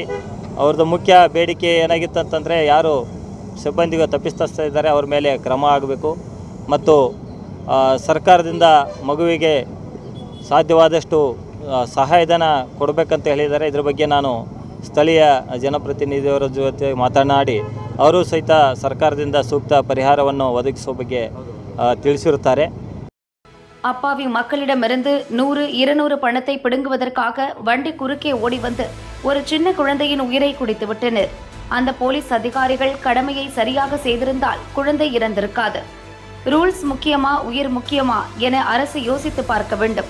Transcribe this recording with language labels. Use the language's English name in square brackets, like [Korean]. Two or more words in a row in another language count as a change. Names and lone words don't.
[Kannada] ಅವ್ರದ್ದು ಮುಖ್ಯ ಬೇಡಿಕೆ ಏನಾಗಿತ್ತು ಅಂತಂದರೆ, ಯಾರು ಸಿಬ್ಬಂದಿಗೆ ತಪ್ಪಿಸ್ತಾ ಇದ್ದಾರೆ ಅವ್ರ ಮೇಲೆ ಕ್ರಮ ಆಗಬೇಕು ಮತ್ತು ಸರ್ಕಾರದಿಂದ ಮಗುವಿಗೆ ಸಾಧ್ಯವಾದಷ್ಟು ಸಹಾಯಧನ ಕೊಡಬೇಕಂತ ಹೇಳಿದ್ದಾರೆ. ಇದ್ರ ಬಗ್ಗೆ ನಾನು ಸ್ಥಳೀಯ ಜನಪ್ರತಿನಿಧಿಯವರ ಜೊತೆ ಮಾತನಾಡಿ ಅವರು ಸಹಿತ ಸರ್ಕಾರದಿಂದ ಸೂಕ್ತ ಪರಿಹಾರವನ್ನು ಒದಗಿಸುವ ಬಗ್ಗೆ ತಿಳಿಸಿರುತ್ತಾರೆ. [Tamil] அப்பாவி மக்களிடமிருந்து 100-200 பணத்தை பிடுங்குவதற்காக வண்டி குறுக்கே ஓடி வந்து ஒரு சின்ன குழந்தையின் உயிரை குடித்து விட்டனர். அந்த போலீஸ் அதிகாரிகள் கடமையை சரியாக செய்திருந்தால் குழந்தை இறந்திருக்காது. ரூல்ஸ் முக்கியமா, உயிர் முக்கியமா என அரசு யோசித்து பார்க்க வேண்டும்.